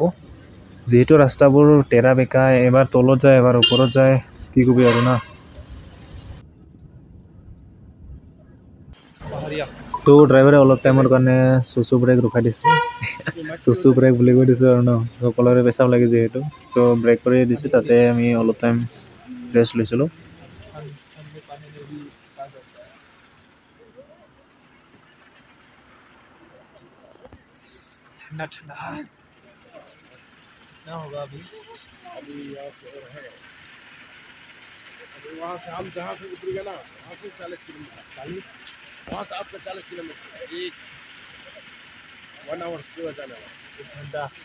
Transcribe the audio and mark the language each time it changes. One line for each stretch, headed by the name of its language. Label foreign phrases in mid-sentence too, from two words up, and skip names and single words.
Assamese: যিহেতু ৰাস্তাবোৰ তেৰা বেকা, এবাৰ তলত যায় এবাৰ ওপৰত যায়, কি কবি আৰু না। তো ড্ৰাইভাৰে অলপ টাইমৰ কাৰণে চুচু ব্ৰেক ৰখাই দিছে। চুচু ব্ৰেক বুলি কৈ দিছোঁ আৰু ন, সকলোৰে পেচাব লাগে যিহেতু। চ' ব্ৰেক কৰি দিছে, তাতে আমি অলপ টাইম ৰেষ্ট লৈছিলোঁ।
Hindi: ठंडा क्या होगा अभी यहाँ से है। अभी वहाँ से हम जहाँ से उतरेंगे ना, वहाँ से 40 किलोमीटर, वहाँ से आपका 40 किलोमीटर, 1 आवर्स पूरा जाने वाला ठंडा।